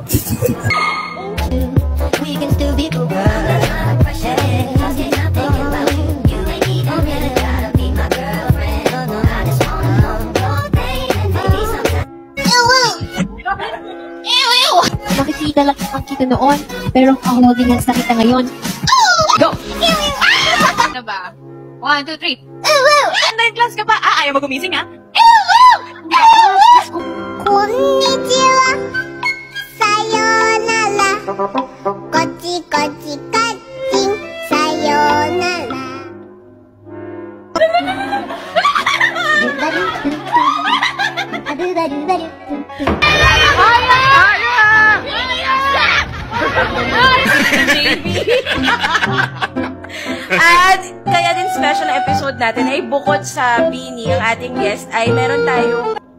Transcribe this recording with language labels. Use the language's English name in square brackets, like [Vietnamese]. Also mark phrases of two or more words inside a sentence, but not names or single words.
[English] We can still be cool, girl. Hey, I'm thinking about you. You ain't even really gotta be my girlfriend. I just wanna know your pain and maybe sometimes. [Filipino] Nakikita lang ang kita noon, pero [English] holding hands [Filipino] na kita ngayon. [English] Go! [Filipino] Ano ba? 1, 2, 3. [English] Online class [Filipino] ka pa? Ayaw mo gumising, ha? [Japanese] Konnichiwa. Sayonara. Kochi kochi kaching. Sayonara. [Filipino] At kaya din special na episode natin ay bukod sa Bini, ang ating guest, ay meron tayong